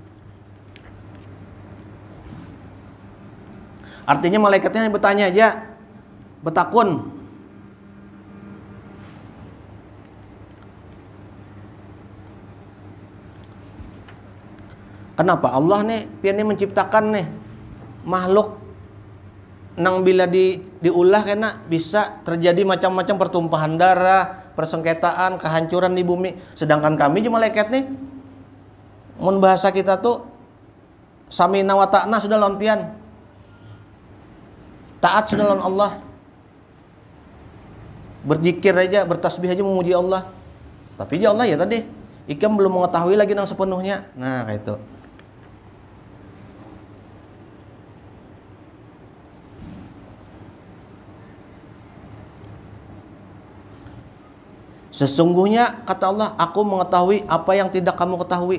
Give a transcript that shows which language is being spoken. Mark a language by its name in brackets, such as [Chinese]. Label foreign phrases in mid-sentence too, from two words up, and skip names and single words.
[Banjar] Artinya malaikatnya bertanya aja, bertakun. Kenapa Allah nih pian menciptakan nih makhluk nang bila diulah kena bisa terjadi macam-macam pertumpahan darah, persengketaan, kehancuran di bumi. Sedangkan kami cuma malaikat nih, mun bahasa kita tuh [Arabic] سمعنا وأطعنا [Banjar] sudah lawan pian. Taat sudah lawan Allah. Berzikir aja, bertasbih aja memuji Allah. Tapi [Arabic] يا الله [Banjar] ya tadi, ikam belum mengetahui lagi nang sepenuhnya. [Indonesian] Nah, kayak itu. Sesungguhnya kata Allah, aku mengetahui apa yang tidak kamu ketahui.